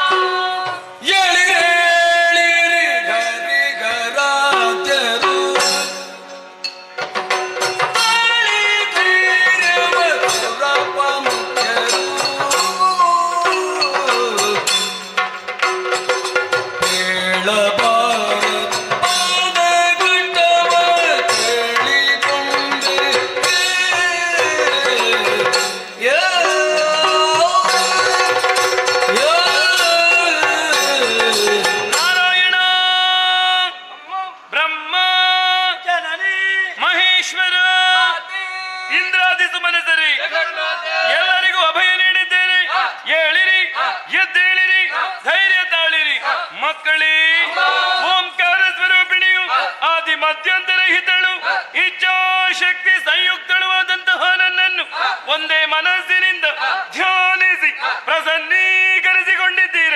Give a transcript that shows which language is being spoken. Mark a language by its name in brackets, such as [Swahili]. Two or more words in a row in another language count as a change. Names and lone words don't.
[Kannada] ಎಳಿರಿ ಗರಿ ಗರಾದ್ಯರು ತಾಳಿದಿರುವ ಮುಖ್ಯರು ಹೇಳಬಾರ ಪಾದಗಟ್ಟವ ಕೇಳಿಕೊಂಡೆ ನಾರಾಯಣ ಬ್ರಹ್ಮ ಜನನಿ ಮಹೇಶ್ವರ ಇಂದ್ರಾದಿ ಸುಮನಸರಿ ಎಲ್ಲರಿಗೂ ಅಭಯ ನೀಡಿದ್ದೇನೆ. ಏಳಿರಿ, ಎದ್ದೇಳಿರಿ, ಧೈರ್ಯ ತಾಳಿರಿ ಮಕ್ಕಳೇ. ಓಂಕಾರ ಸ್ವರೂಪಿಣಿಯು ಆದಿ ಮಧ್ಯಂತರ ಹಿತಳು ಇಚ್ಛಾಶಕ್ತಿ ಸಂಯುಕ್ತಳುವಾದಂತಹ ನನ್ನನ್ನು ಒಂದೇ ಮನಸ್ಸಿನಿಂದ ಧ್ಯಾನಿಸಿ ಪ್ರಸನ್ನೀಕರಿಸಿಕೊಂಡಿದ್ದೀರ.